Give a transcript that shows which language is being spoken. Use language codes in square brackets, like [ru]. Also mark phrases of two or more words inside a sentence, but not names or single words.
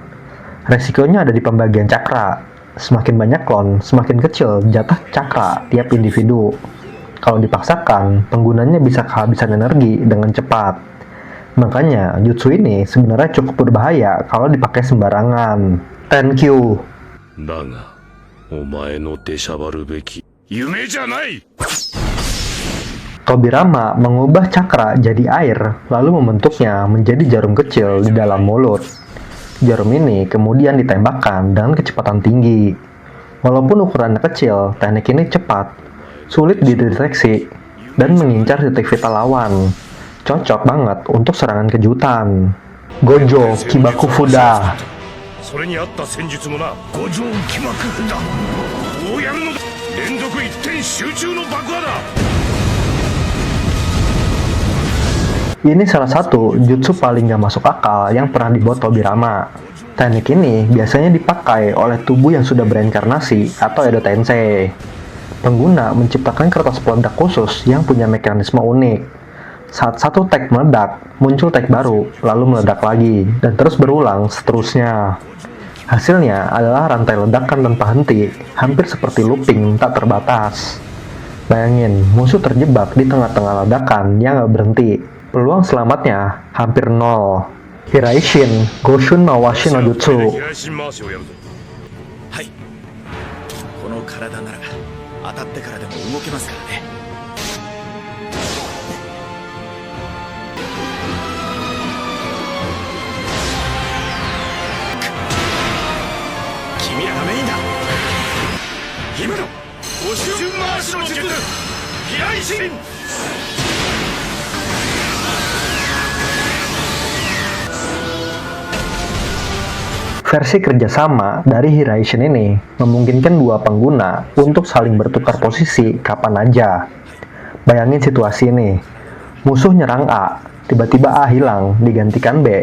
[id] Resikonya ada di pembagian cakra. Semakin banyak klon, semakin kecil jatah cakra tiap individu. Kalau dipaksakan, penggunanya bisa kehabisan energi dengan cepat. Makanya, jutsu ini sebenarnya cukup berbahaya kalau dipakai sembarangan. Tenkyu. [ja] だが、お前の出しゃばるべき夢じゃない。 [id] Tobirama mengubah cakra jadi air, lalu membentuknya menjadi jarum kecil di dalam mulut. Jarum ini kemudian ditembakkan dengan kecepatan tinggi. Walaupun ukurannya kecil, teknik ini cepat, sulit dideteksi, dan mengincar titik vital lawan. Cocok banget untuk serangan kejutan. Gojo Kibaku Fuda. [ja] それに合った戦術もな。五条気幕だ。こうやるのだ。連続一点集中の爆破だ。 [id] Ini salah satu jutsu paling gak masuk akal yang pernah dibuat Tobirama. Teknik ini biasanya dipakai oleh tubuh yang sudah berinkarnasi atau Edo Tensei. Pengguna menciptakan kertas peledak khusus yang punya mekanisme unik. Saat satu tag meledak, muncul tag baru, lalu meledak lagi, dan terus berulang seterusnya. Hasilnya adalah rantai ledakan tanpa henti, hampir seperti looping tak terbatas. Bayangin, musuh terjebak di tengah-tengah ledakan yang gak berhenti. Peluang selamatnya hampir nol. Hiraishin Goshun Mawashi no Jutsu. [ja] はい。この体なら当たってからでも動けますからね。君らがメインだ。今の五瞬回しの術、飛来神。 [id] Versi kerjasama dari Hiraishin ini memungkinkan dua pengguna untuk saling bertukar posisi kapan aja. Bayangin situasi ini, musuh nyerang A, tiba-tiba A hilang, digantikan B.